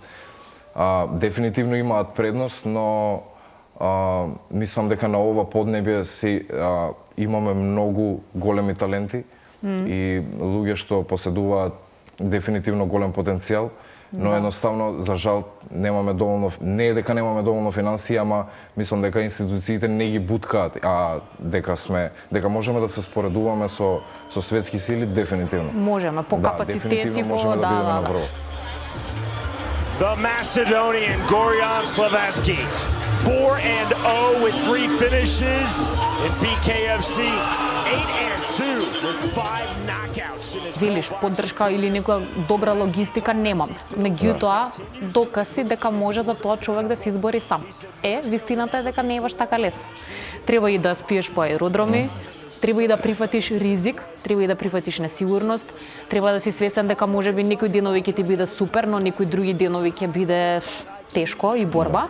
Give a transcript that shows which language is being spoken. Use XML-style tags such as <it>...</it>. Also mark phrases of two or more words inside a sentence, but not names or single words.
<mk>Дефинитивно имаат предност, но мислам дека на ова поднебје имаме многу големи таленти и луѓе што поседуваат дефинитивно голем потенцијал, но едноставно, за жал, немаме доволно, не е дека немаме доволно финансии, ама мислам дека институциите не ги буткаат, дека можеме да се споредуваме со светски сили, дефинитивно. Можеме, по капацитети, можеме да бидеме на врво.</mk> <en>the Macedonian Gorjan Slaveski. 4-0 with 3 finishes in BKFC. 8-2 with 5 knockouts in his</en> <mk>Велиш, поддршка или некоја добра логистика немам. Меѓутоа, докази дека може за тоа човек да се избори сам. Вистината е дека не е баш така лесно. Треба и да спиеш по аеродроми, треба и да прифатиш ризик, треба и да прифатиш несигурност, треба да си свесен дека можеби некои денови ќе ти биде супер, но некои други денови ќе биде тешко и борба.</mk>